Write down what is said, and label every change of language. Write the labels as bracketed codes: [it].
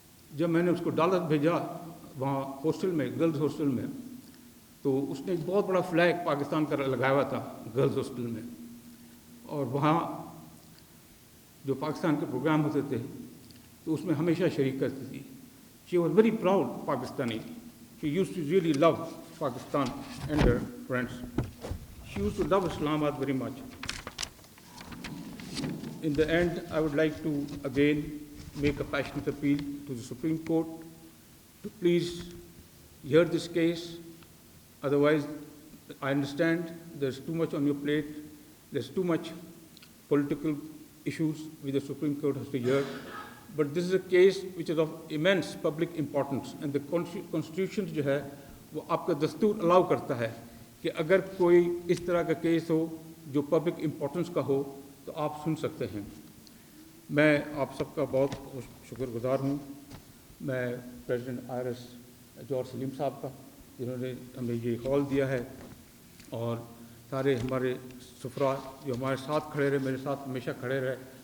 [ur] جب میں نے اس کو ڈالر بھیجا وہاں ہاسٹل میں, گرلز ہاسٹل میں, تو اس نے ایک بہت بڑا فلیگ پاکستان کا لگایا ہوا تھا گرلز ہاسٹل میں. اور وہاں جو پاکستان کے پروگرام ہوتے تھے تو اس میں ہمیشہ شریک کرتی تھی. [en] She was very proud Pakistani. She used to really love Pakistan and her friends. She used to love Islamabad very much. In the end, I would like to again make a passionate appeal to the Supreme Court to please hear this case. Otherwise, I understand there's too much on your plate. There's too much political issues which the Supreme Court has to hear. But this is a case which is of immense public importance, and the Constitution [ur] جو ہے وہ آپ کا دستور الاؤ کرتا ہے کہ اگر کوئی اس طرح کا کیس ہو جو پبلک امپورٹنس کا ہو تو آپ سن سکتے ہیں. میں آپ سب کا بہت شکر گزار ہوں. میں پریزیڈنٹ آر ایس جوہر سلیم صاحب کا, جنہوں نے ہمیں یہ ہال دیا ہے, اور سارے ہمارے سفراء جو ہمارے ساتھ کھڑے رہے, میرے ساتھ ہمیشہ کھڑے رہے.